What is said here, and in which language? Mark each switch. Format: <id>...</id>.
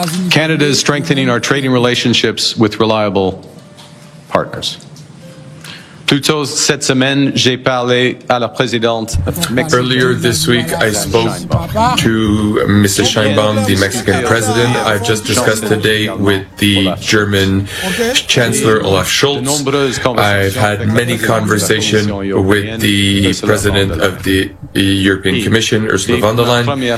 <en>Canada is strengthening our trading relationships with reliable partners.</en> <fr>Plus tôt cette semaine, j'ai parlé à la présidente.</fr> <en>Earlier this week, I spoke to Mr. Sheinbaum, the Mexican president. I've just discussed today with the German Chancellor Olaf Scholz. I've had many conversations with the president of the European Commission, Ursula von der Leyen.</en>